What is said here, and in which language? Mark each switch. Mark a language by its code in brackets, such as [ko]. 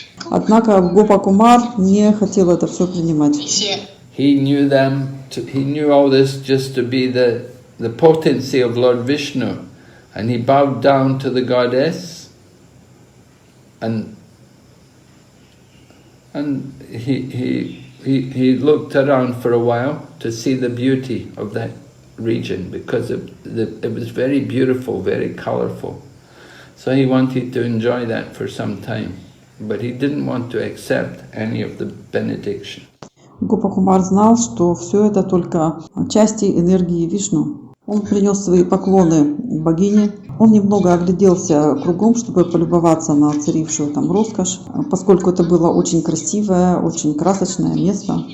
[ru] Однако Гопакумар не хотел это все принимать. [en] He knew all this just to be the potency of Lord Vishnu, and he bowed down to the goddess, and he looked around for a while to see the beauty of that region, because it was very beautiful, very colorful. So he wanted to enjoy that for some time, but he didn't want to accept any of the benediction. [ru] Гопакумар знал, что все это только части энергии Вишну. Он принес свои поклоны богине. Он немного огляделся кругом, чтобы полюбоваться на царившую там роскошь, поскольку это было очень красивое, очень красочное место.